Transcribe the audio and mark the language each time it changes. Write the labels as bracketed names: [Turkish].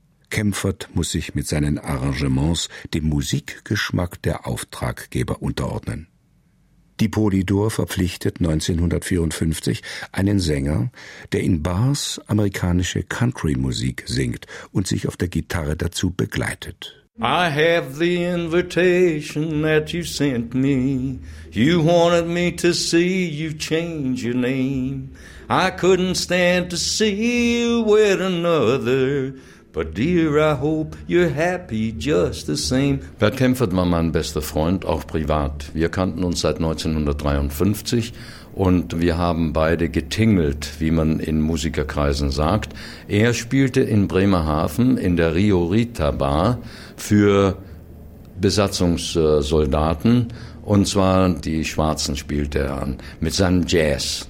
[German] Kempfert muss sich mit seinen Arrangements dem Musikgeschmack der Auftraggeber unterordnen. Die Polydor verpflichtet 1954 einen Sänger, der in Bars amerikanische Country-Musik singt und sich auf der Gitarre dazu begleitet. [English] I have the invitation that you sent me. You wanted me to see you change your name. I couldn't stand to see you with another. But dear, I hope you're happy just the same. [German] Bert Kempfert war mein bester Freund, auch privat. Wir kannten uns seit 1953 und wir haben beide getingelt, wie man in Musikerkreisen sagt. Er spielte in Bremerhaven in der Rio Rita Bar für Besatzungssoldaten, und zwar die Schwarzen spielte er an, mit seinem Jazz.